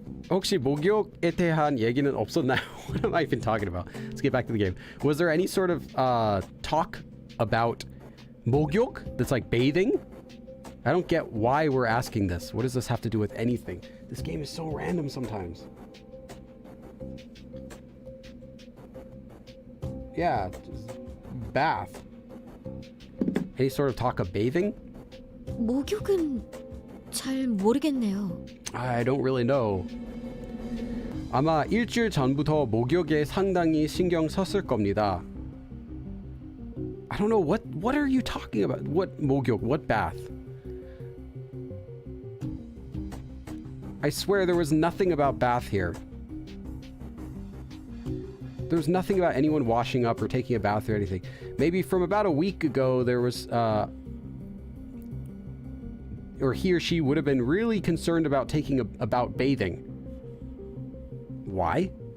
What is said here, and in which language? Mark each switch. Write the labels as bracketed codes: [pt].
[ko] 혹시 목욕에 대한 얘기는 없었나요? [en] What am I even talking about? Let's get back to the game. Was there any sort of talk about 목욕 that's like bathing? I don't get why we're asking this. What does this have to do with anything? This game is so random sometimes. Yeah, bath. Any sort of talk of bathing? [ko] 목욕은 잘 모르겠네요. [en] I don't really know. [ko] 아마 일주일 전부터 목욕에 상당히 신경 썼을 겁니다. [en] I don't know, what are you talking about? What 목욕? What bath? I swear there was nothing about bath here. There's nothing about anyone washing up or taking a bath or anything. Maybe from about a week ago there was or he or she would have been really concerned about about bathing. Why?